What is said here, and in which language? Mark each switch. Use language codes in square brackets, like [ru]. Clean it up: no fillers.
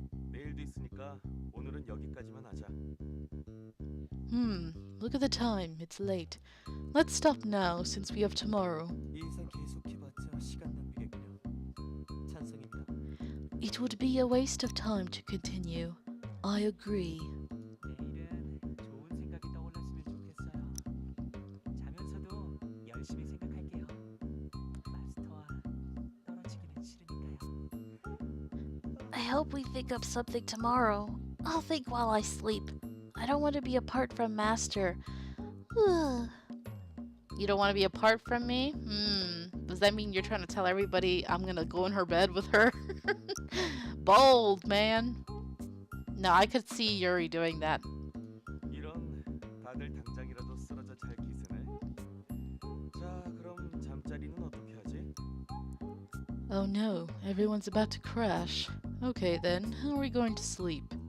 [ko] 내일도 있으니까 오늘은 여기까지만 하자. [en] Look at the time. It's late. Let's stop now since we have tomorrow. [ko] 이 이상 계속 해봤자 시간 낭비겠군요. 찬성입니다. [en] It would be a waste of time to continue. I agree. [ko] 내일은 좋은 생각이 떠올랐으면 좋겠어요. 자면서도 열심히 생각할게요. 마스터와 떨어지기는 싫으니까요. [en] I hope we think up something tomorrow. I'll think while I sleep. I don't want to be apart from Master. You don't want to be apart from me? Does that mean you're trying to tell everybody I'm gonna go in her bed with her? Bold, man. No, I could see Yuri doing that. [ko] 이런 다들 당장이라도 쓰러져 잘 기세네. 자, 그럼 잠자리는 어떻게 하지? [en] Oh no, everyone's about to crash. Okay then, how are we going to sleep?